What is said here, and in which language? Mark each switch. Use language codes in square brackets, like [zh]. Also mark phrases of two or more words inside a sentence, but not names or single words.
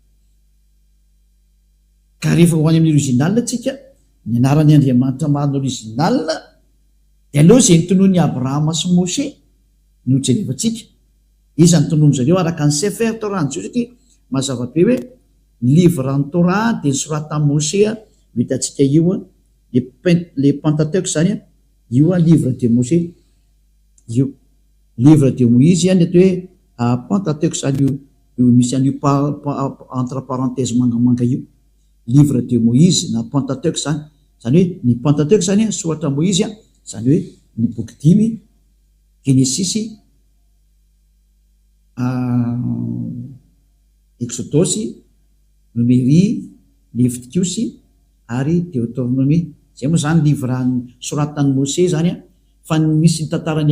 [mg] ka rehefa ho any amin'ny original tsika ny anaran'ny Andriamanitra marina original dia aleo zay nytonoany Abrahama sy Moshe no jerevantsika iza ny tonoany zareo araka ny Sefer Torah ny jiosy satria mazava be hoe livre ny Torah dia ny soratan'i Moshe vitantsika io le Pentateuch zany io [fr] livre de Moshe [mg] io [fr] livre de Moïse [mg] ny atao hoe Pentateuch zany io misy an'io [fr] entre parenthèse [mg] mangamanga io [fr] livre de Moïse [mg] na Pentateuch zany hoe ny Pentateuch zany soratra Moïse zany hoe ny boky 5 Genesis Exodus Numérie Leviticus ary Deutéronomie zay moa zany livre soratan'i Moshe zany fa misy ny tantaran'ny